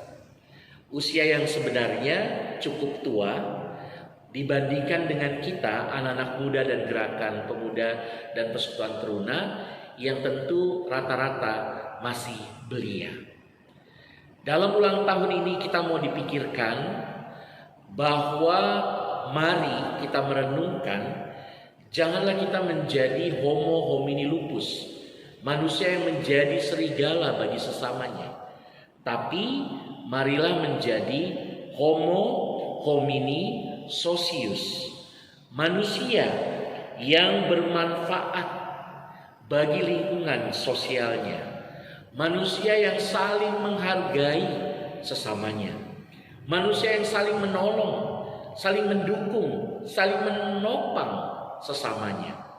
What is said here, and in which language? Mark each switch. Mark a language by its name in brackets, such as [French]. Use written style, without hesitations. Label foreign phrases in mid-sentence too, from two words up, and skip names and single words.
[Indonesian] Usia yang sebenarnya cukup tua dibandingkan dengan kita, anak-anak muda dan gerakan pemuda dan persekutuan teruna, yang tentu rata-rata masih belia. Dalam ulang tahun ini kita mau dipikirkan bahwa mari kita merenungkan, janganlah kita menjadi [Latin] homo homini lupus, [Indonesian] manusia yang menjadi serigala bagi sesamanya. Tapi marilah menjadi [Latin] homo homini socius, [Indonesian] manusia yang bermanfaat bagi lingkungan sosialnya, manusia yang saling menghargai sesamanya, manusia yang saling menolong, saling mendukung, saling menopang sesamanya.